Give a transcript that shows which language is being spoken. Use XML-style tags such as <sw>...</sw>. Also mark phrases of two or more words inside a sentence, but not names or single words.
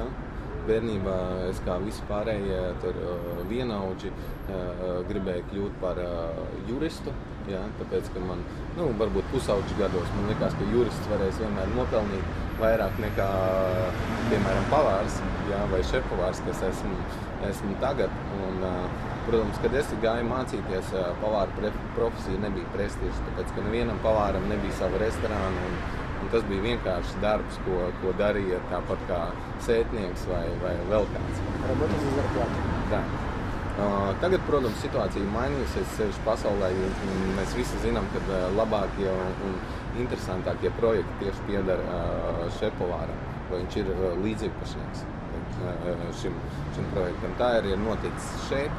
<lv>Bērnībā es kā visi pārējie tur vienaudži gribēju kļūt par juristu, jā, tāpēc, ka man, varbūt pusauģi gados, man likās, ka jurists varēs vienmēr nopelnīt vairāk nekā, piemēram, pavārs, jā, vai šefpavārs, kas esmu tagad. Un, protams, kad es gāju mācīties, pavāra profesija nebija prestižs, tāpēc, ka nevienam pavāram nebija sava restorāna. Un tas bija vienkārši darbs, ko darīja tāpat kā sētnieks vai vēl kāds.</lv> <ru>Работа за зарплату.</ru> <lv>Tā. Tagad, protams, situācija mainījusies sevišķi pasaulē, jo mēs visi zinām, ka labākie un interesantākie projekti tieši piedara šefpavāram, vai viņš ir līdziepašnieks šim projektam. Tā arī ir noticis šeit.</lv>